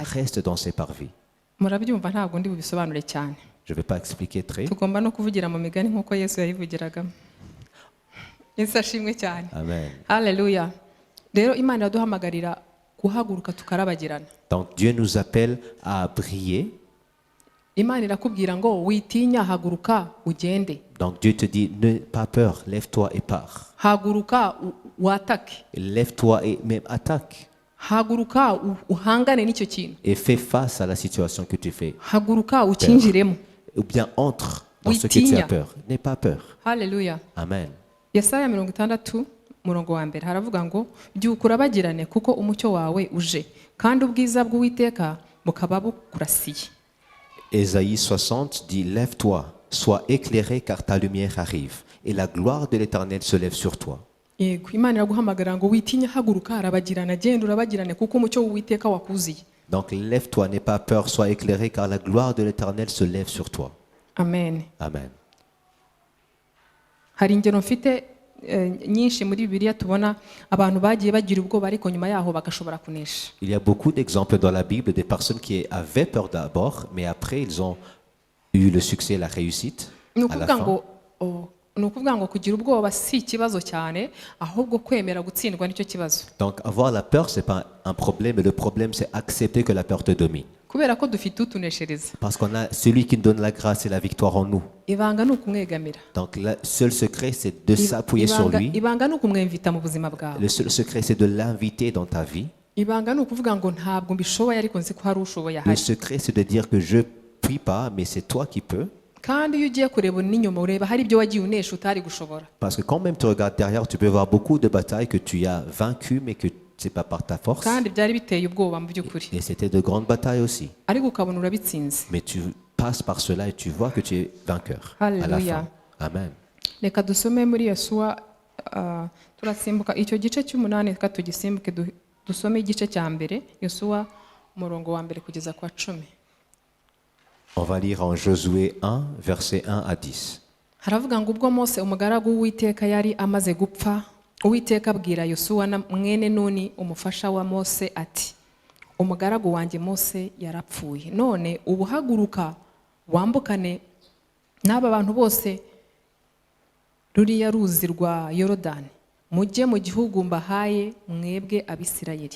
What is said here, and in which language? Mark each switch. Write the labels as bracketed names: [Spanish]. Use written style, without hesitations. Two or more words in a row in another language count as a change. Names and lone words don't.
[French] Reste dans ses parvis. [Kinyarwanda] Murabyumva ntabwo ndi bubisobanure cyane. [French] Je ne vais pas expliquer très. [Kinyarwanda] Tugomba no kuvugira mu migani nk'uko Yesu yayivugiragamo. Yesu ashimwe cyane. Amen. Haleluya. Rero Imana iraduhamagarira guhaguruka tukarabagirana. [French] Donc Dieu nous appelle à briller. [Kinyarwanda] Imana irakubwira ngo witinya, haguruka ugende. [French] Donc Dieu te dit, n'aie pas peur, lève-toi et pars. [Kinyarwanda] Haguruka watake. [French] Lève-toi et même attaque. [Kinyarwanda] Haguruka uhangane n'icyo kintu. [French] Et fais face à la situation que tu fais. [Kinyarwanda] Haguruka ukinjiremo. [French] Ou bien entre dans ce que tu [Kinyarwanda] Witinya. [French] as peur. N'aie pas peur. [Kinyarwanda] Haleluya. Amen. Yesaya 60 murongo wa mbere haravuga ngo byuka urabagirane kuko umucyo wawe uje kandi ubwiza bw'Uwiteka bukaba bukurasiye. [French] Ésaïe 60 dit, lève-toi, sois éclairé car ta lumière arrive. Et la gloire de l'Éternel se lève sur toi. [Kinyarwanda] Yego Imana iraguhamagara ngo witinya, haguruka, arabagirana, genda urabagirane kuko umucyo w'Uwiteka wakuziye. [French] Donc lève-toi, n'aie pas peur, sois éclairé car la gloire de l'Éternel se lève sur toi. [Kinyarwanda] Amen. Amen. Hari ingero mfite nyinshi muri Bibiliya tubona abantu bagiye bagira ubwoba ariko nyuma yaho bagashobora kunesha. [French] Il y a beaucoup d'exemples dans la Bible des personnes qui avaient peur d'abord, mais après ils ont eu le succès, la réussite à la fin. [Kinyarwanda] Ni ukuvuga ngo kugira ubwoba si ikibazo cyane ahubwo kwemera gutsindwa nicyo kibazo. [French] Donc avoir la peur, ce n'est pas un problème, mais le problème c'est accepter que la peur te domine. [Kinyarwanda] Kubera ko dufite utuneshereza. [French] Parce qu'on a celui qui nous donne la grâce et la victoire en nous. [Kinyarwanda] Ibanga ni ukumwegamira. [French] Donc le seul secret c'est de s'appuyer sur lui. [Kinyarwanda] Ibanga ni ukumwemvita mu buzima bwawe. [French] Le seul secret c'est de l'inviter dans ta vie. [Kinyarwanda] Ibanga ni ukuvuga ngo ntabwo mbishoboye ariko nzi ko hari ushoboye [French] Le [Kinyarwanda] ahari. [French] secret c'est de dire que je puis pas, mais c'est toi qui peux. [Kinyarwanda] Kandi iyo ugiye kureba n'inyuma ureba hari ibyo wagiye unesha utari gushobora. [French] Parce que quand même tu regardes derrière, tu peux voir beaucoup de batailles que tu as vaincues, mais que c'est pas par ta force. [Kinyarwanda] Kandi byari biteye ubwoba mu by'ukuri. [French] Et c'était de grandes batailles aussi. [Kinyarwanda] Ariko ukabona urabitsinze. [French] Mais tu passes par cela et tu vois que tu es vainqueur à la Alléluia. fin. [Kinyarwanda] Amen. Reka dusome muri Yosuwa turasimbuka icyo gice cy'umunani, reka tugisimbuke dusome igice cya mbere, Yosuwa umurongo wa mbere kugeza kwa 10. [French] On va lire en Josué 1, versets 1 à 10. [Kinyarwanda] Haravuga ngo ubwo Mose umugaragu w'Uwiteka yari amaze gupfa, Uwiteka abwira Yosuwa na mwene Nuni umufasha wa Mose ati, umugaragu wanjye Mose yarapfuye, none ubu haguruka wambukane n'aba bantu bose ruriya ruzi rwa Yorodani, mujye mu gihugu mbahaye mwebwe Abisirayeli.